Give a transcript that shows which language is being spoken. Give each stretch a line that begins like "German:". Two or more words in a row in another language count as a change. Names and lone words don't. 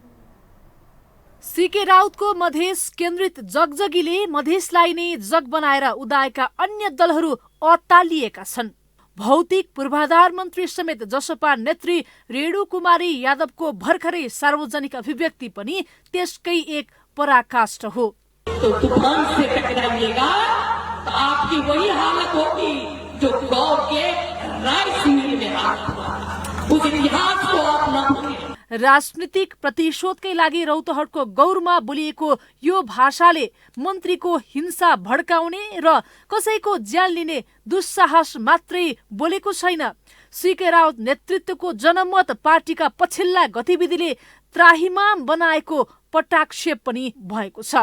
Nepali: सिके राउतको मधेस केन्द्रित जगजगीले मधेसलाई नै जग बनाएर उदाएका अन्य दलहरू अत्तालिएका छन्। भौतिक पूर्वाधार मन्त्री समेत जसपा नेत्री रेणु कुमारी यादवको भर्खरै सार्वजनिक अभिव्यक्ति पनि त्यसकै एक पराकाष्ठ हो।
Hindi: तो तूफान से टकराइएगा तो आपकी वही हालत होगी जो गौ के
English: rice mill
Hindi: में हालत हुआ। उस इतिहास को आप न भूलें।
Nepali: राजनीतिक प्रतिशोधकै लागि रौतहटको गौरमा बोलिएको यो भाषाले मन्त्रीको हिंसा भड्काउने र कसैको ज्यान लिने दुस्साहस मात्रै बोलेको छैन। सिके राउत नेतृत्वको जनमत पार्टीका पछिल्ला गतिविधिले त्राहिमाम बनाएको पटाक्षेप पनि भएको छ।